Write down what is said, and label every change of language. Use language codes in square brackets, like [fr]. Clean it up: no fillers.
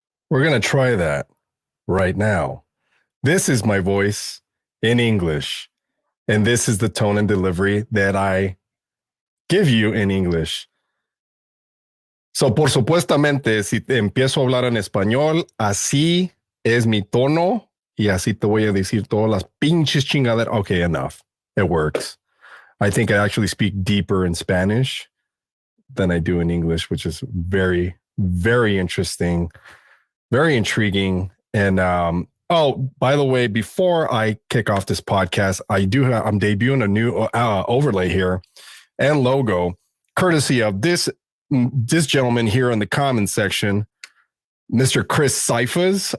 [en] We're going to try that right now. This is my voice in English, and this is the tone and delivery that I give you in English. [es] So, por supuestamente, si te empiezo a hablar en español, así es mi tono y así te voy a decir todas las pinches chingaderas. [en] Okay, enough. It works. I think I actually speak deeper in Spanish than I do in English, which is very, very interesting. Very intriguing. And by the way, before I kick off this podcast, I'm debuting a new overlay here and logo, courtesy of this gentleman here in the comment section, Mr. Chris Cyphers.